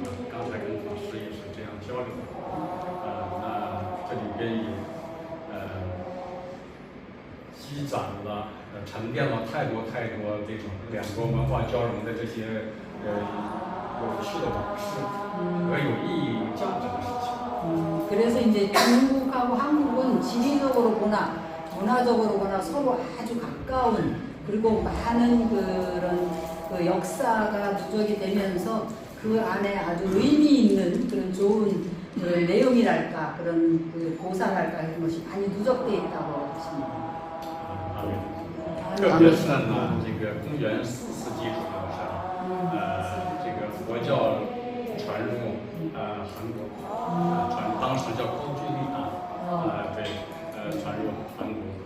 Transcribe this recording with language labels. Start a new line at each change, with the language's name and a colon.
Chinese: 刚才跟法师也是这样交流那这里边也积攒了沉淀了太多这种两国文化交融的这些有趣的往事和有意义、有价值的事情。
Korean: 그래서 이제 중국하고 한국은 지리적으로 보나 문화적으로 보나 서로 아주 가까운 그리고 많은 그런 그 역사가 누적이 되면서 그 안에 아주 의미 있는 그런 좋은 그런 내용이랄까 그런 그 고사랄까 이런 것이 많이 누적되어 있다고 하십니다.
Chinese: 特别是呢，这个公元4世纪左右上，这个佛教传入韩国，当时叫高句丽对，传入韩国。